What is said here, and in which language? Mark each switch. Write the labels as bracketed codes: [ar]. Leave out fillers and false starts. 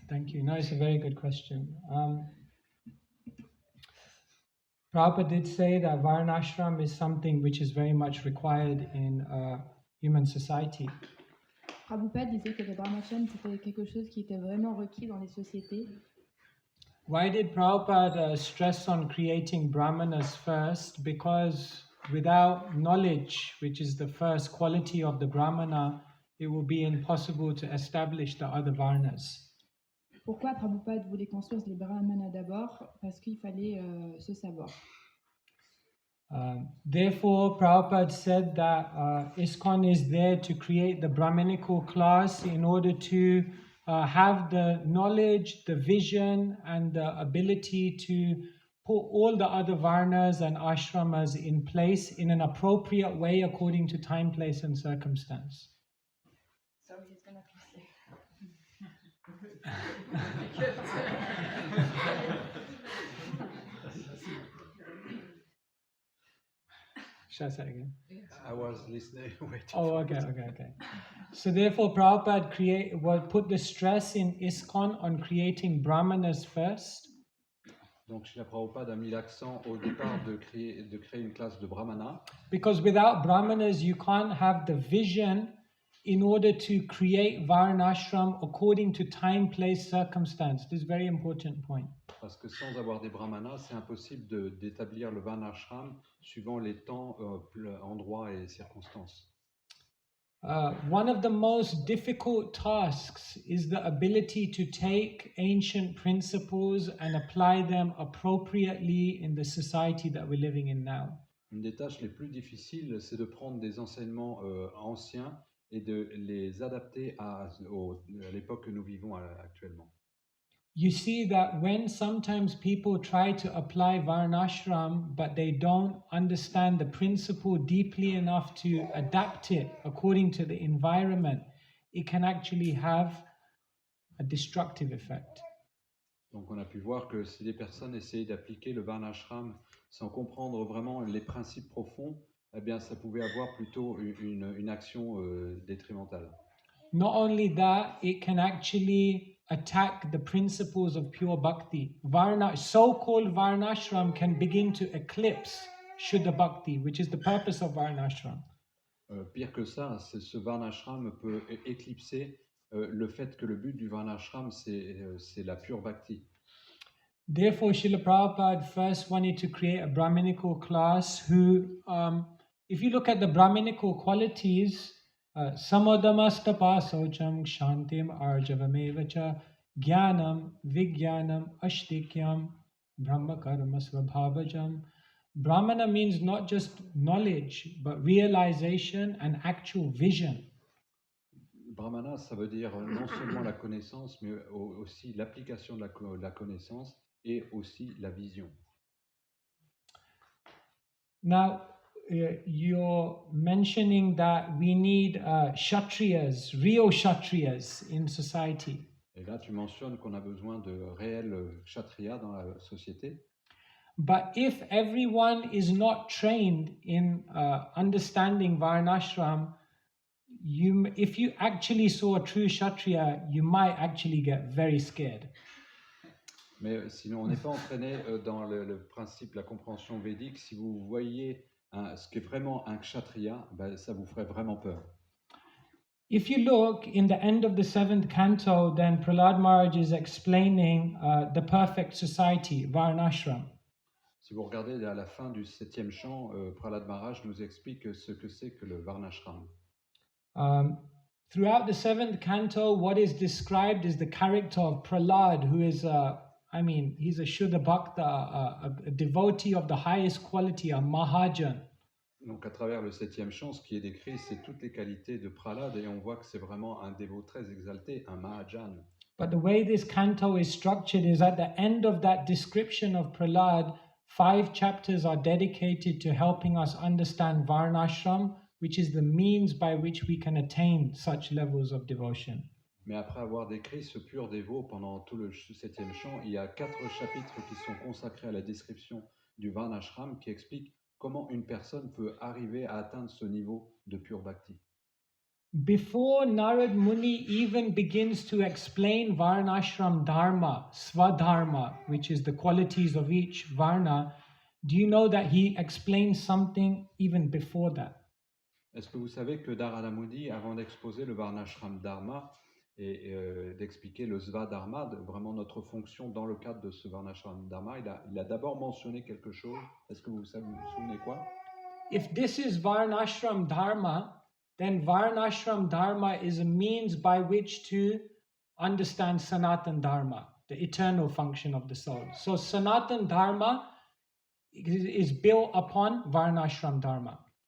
[en] Thank you. No, it's a very good question. Prabhupada did say that Varnashram is something which is very much required in human society. [fr] Prabhupada disait que le brahmacharya c'était quelque chose qui était vraiment requis dans les sociétés. [en] Why did Prabhupada stress on creating brahmanas first? Because without knowledge, which is the first quality of the brahmana, it will be impossible to establish the other varnas. [fr] Pourquoi Prabhupada voulait qu'on soit les brahmanas d'abord? Parce qu'il fallait se savoir. [en] Therefore, Prabhupada said that ISKCON is there to create the Brahminical class in order to have the knowledge, the vision, and the ability to put all the other varnas and ashramas in place in an appropriate way according to time, place, and circumstance. So he's gonna kiss it. Shall I say it again? I was listening, waiting. Oh, okay. So therefore, Prabhupada put the stress in ISKCON on creating brahmanas first. [fr] Donc Srila Prabhupada a mis l'accent au départ de créer une classe de brahmana, [en] Because without brahmanas, you can't have the vision in order to create varnashram according to time, place, circumstance. This is a very important point. [fr] parce que sans avoir des brahmanas, c'est impossible d'établir le varnashram suivant les temps, endroits et circonstances. [en] One of the most difficult tasks is the ability to take ancient principles and apply them appropriately in the society that we're living in now. [fr] Une des tâches les plus difficiles, c'est de prendre des enseignements anciens et de les adapter à l'époque que nous vivons actuellement. [en] You see that when sometimes people try to apply varnashram, but they don't understand the principle deeply enough to adapt it according to the environment, it can actually have a destructive effect. [fr] Donc on a pu voir que si les personnes essayaient d'appliquer le varnashram sans comprendre vraiment les principes profonds, eh bien ça pouvait avoir plutôt une action détrimentale. [en] Not only that, it can actually attack the principles of pure bhakti. So-called varnashram can begin to eclipse Shuddha Bhakti, which is the purpose of varnashram. [fr] Pire que ça, ce varnashram peut éclipser le fait que le but du varnashram, c'est la pure bhakti. [en] Therefore, Srila Prabhupada first wanted to create a Brahminical class who, if you look at the Brahminical qualities, [sa] Samadamastapa Socham Shantim Arjavamevacha Jnanam Vijnanam Ashtikyam Brahma Karma Svabhavajam. [en] Brahmana means not just knowledge, but realization and actual vision. [fr] Brahmana, ça veut dire non seulement la connaissance, mais aussi l'application de la connaissance et aussi la vision. [en] Now, you're mentioning that we need kshatriyas, real kshatriyas in society. [fr] Et là, tu mentionnes qu'on a besoin de réels kshatriyas dans la société. [en] But if everyone is not trained in understanding varnashram, if you actually saw a true kshatriya, you might actually get very scared. [fr] Mais sinon, on n'est pas entraîné dans le principe, la compréhension védique. Si vous voyez ce qu'est vraiment un kshatriya, ben, ça vous ferait vraiment peur. [en] If you look in the end of the 7th canto, then Prahlad Maharaj is explaining the perfect society, Varnashram. [fr] Si vous regardez à la fin du 7e chant, Prahlad Maharaj nous explique ce que c'est que le varnashram. [en] Throughout the 7th canto, what is described is the character of Prahlad, who is he's a Shuddha Bhakta, a devotee of the highest quality, a Mahajan. [fr] Donc à travers le 7e chant, ce qui est décrit, c'est toutes les qualités de Prahlad et on voit que c'est vraiment un dévot très exalté, un Mahajan. [en] But the way this canto is structured is at the end of that description of Prahlad, 5 chapters are dedicated to helping us understand Varnashram, which is the means by which we can attain such levels of devotion. [fr] Mais après avoir décrit ce pur dévot pendant tout le 7e chant, il y a 4 chapitres qui sont consacrés à la description du Varnashram qui expliquent comment une personne peut arriver à atteindre ce niveau de pure bhakti. [en] Before Narad Muni even begins to explain Varnashram Dharma, Swadharma, which is the qualities of each Varna, do you know that he explains something even before that? [fr] Est-ce que vous savez que Narada Muni, avant d'exposer le Varnashram Dharma et d'expliquer le Svadharma, vraiment notre fonction dans le cadre de ce Varnashram Dharma, il a d'abord mentionné quelque chose. Est-ce que vous vous souvenez quoi? [en] If this is Varnashram Dharma, then Varnashram Dharma is a means by which to understand Sanatan Dharma, the eternal function of the soul. So Sanatan Dharma is built upon Varnashram Dharma.